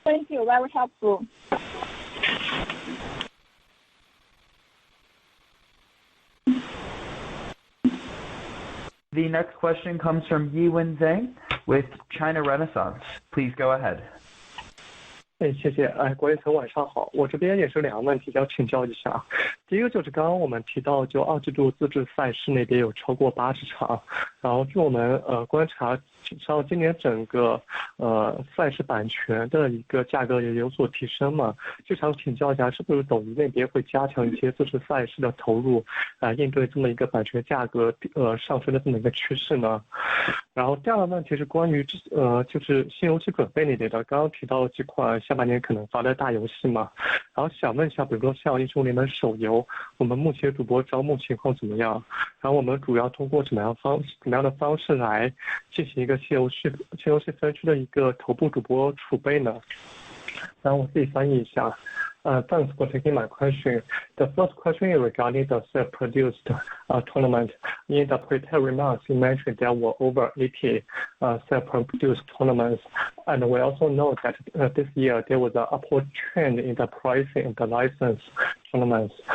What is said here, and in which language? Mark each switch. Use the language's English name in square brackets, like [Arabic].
[English] you. Very helpful. The next question comes from Yiwen Zhang with China Renaissance. Please go ahead. [Chinese] 谢谢。管理层晚上好，我这边也是2个问题要请教一下。第一个就是刚刚我们提到，就2季度自制赛事那边有超过80场，然后据我们观察，像今年整个赛事版权的一个价格也有所提升嘛，就想请教一下，是不是抖音那边会加强一些自制赛事的投入，应对这么一个版权价格上升的这么一个趋势呢？然后第二个问题是关于就是新游戏准备那边的，刚刚提到几款下半年可能发的大游戏嘛，然后想问一下，比如说像英雄联盟手游，我们目前主播招募情况怎么样？然后我们主要通过怎么样的方式来进行一个新游戏分区的一个头部主播储备呢？然后我自己翻译一下。 [English] Thanks for taking my question. The first question is regarding the self-produced tournament. In the prepared remarks, you mentioned there were over 80 self-produced tournaments, and we also know that this year there was an upward trend in the pricing of the license tournaments.